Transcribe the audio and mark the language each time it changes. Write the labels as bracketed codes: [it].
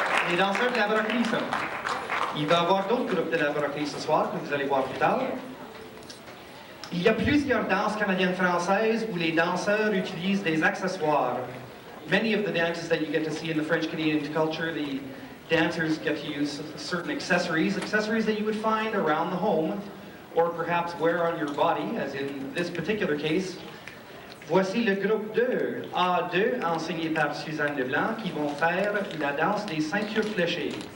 [fr] Les danseurs de la Broquerie, ça. Il va y avoir d'autres groupes de la Broquerie ce soir, que vous allez voir plus tard. Il y a plusieurs danses canadiennes-françaises où les danseurs utilisent des accessoires. [en] Many of the dances that you get to see in the French-Canadian culture, the dancers get to use certain accessories that you would find around the home, or perhaps wear on your body, as in this particular case. [fr] Voici le groupe 2, A2, enseigné par Suzanne Leblanc, qui vont faire la danse des ceintures fléchées.